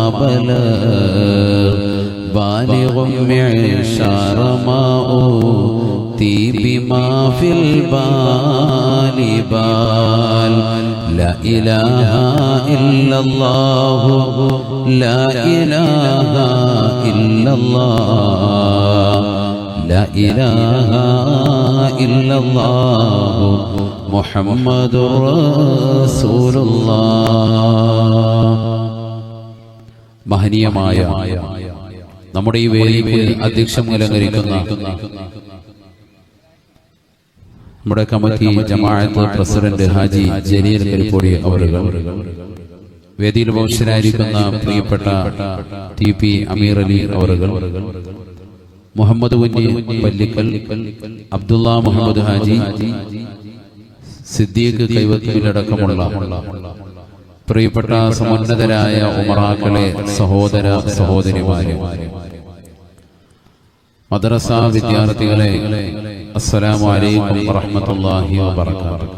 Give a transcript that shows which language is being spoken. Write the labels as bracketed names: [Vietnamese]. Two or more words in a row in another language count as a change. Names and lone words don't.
[Arabic] بلغ بالغ معشار ما أوتي بما في البال بال لا إله إلا الله لا إله إلا الله لا إله إلا الله محمد رسول الله [Malayalam] മഹനീയമായ നമ്മുടെ ഈ വേദിയിൽ അധ്യക്ഷം അലങ്കരിക്കുന്ന നമ്മുടെ കമ്മിറ്റി ജമാഅത്ത് പ്രസിഡന്റ് ഹാജി ജലീൽ കരിപ്പോടി അവറുകൾ, വേദിയിൽ ഉപവിഷ്ടരായിരിക്കുന്ന പ്രിയപ്പെട്ട ടി പി അമീർ അലി അവറുകൾ, മുഹമ്മദ് കുഞ്ഞി പല്ലിക്കൽ, അബ്ദുള്ള മുഹമ്മദ് ഹാജി, സിദ്ദീഖ് കൈവത്തിലടക്കമുള്ള പ്രിയപ്പെട്ട സമുന്നതരായ ഉമറാക്കളെ, സഹോദര സഹോദരിമാരെ, മദ്രസ വിദ്യാർത്ഥികളെ, [Arabic] السلام عليكم ورحمة الله وبركاته.